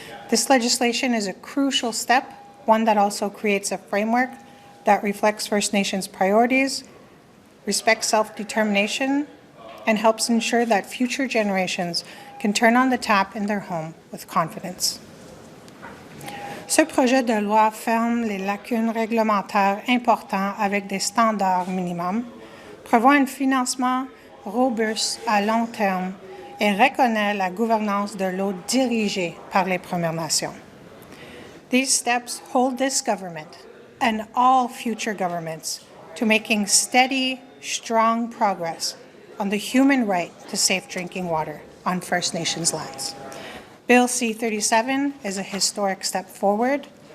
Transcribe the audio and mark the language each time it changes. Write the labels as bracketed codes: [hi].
[en] This legislation is a crucial step, one that also creates a framework that reflects First Nations priorities, respects self-determination, and helps ensure that future generations can turn on the tap in their home with confidence. [fr] Ce projet de loi ferme les lacunes réglementaires importantes avec des standards minimums, prévoit un financement robuste à long terme et reconnaît la gouvernance de l'eau dirigée par les Premières Nations. [en] These steps hold this government and all future governments to making steady, strong progress on the human right to safe drinking water on First Nations lands. Bill C-37 is a historic step forward.